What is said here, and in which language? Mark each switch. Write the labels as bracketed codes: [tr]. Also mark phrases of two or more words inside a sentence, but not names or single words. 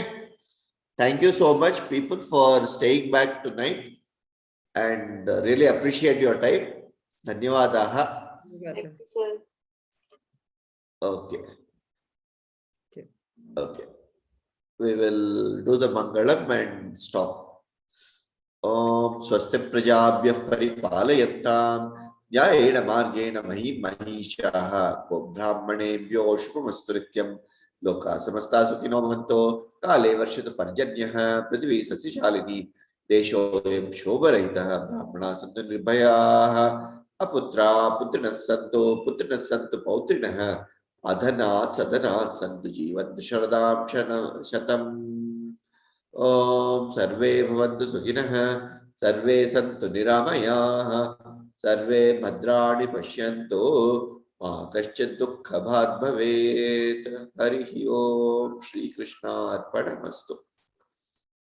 [en] Thank you so much, people, for staying back tonight and really appreciate your time. Dhanyawadaha. Thank you, sir. Okay. Okay. Okay. We will do the Mangalam and stop. [sa] ॐ स्वस्ति प्रजाभ्यः परिपालयन्तां जयेन मार्गेण महीं महीशाः गो ब्राह्मणेभ्यो शुभमस्तु नित्यं लोकाः समस्ता सुखिनो भवन्तु काले वर्षतु पर्जन्यः पृथिवी सस्यशालिनी देशोऽयं क्षोभरहितः ब्राह्मणाः सन्तु निर्भयाः अपुत्राः पुत्रिणः सन्तु पौत्रिणः अधनाः सधनाः सन्तु जीवन्तु शरदां शतम् ॐ सर्वे भवन्तु सुखिनः सर्वे सन्तु निरामयाः सर्वे भद्राणि पश्यन्तु मा कश्चिद् दुःखभाग् भवेत् हरिः ॐ श्री कृष्णार्पणमस्तु.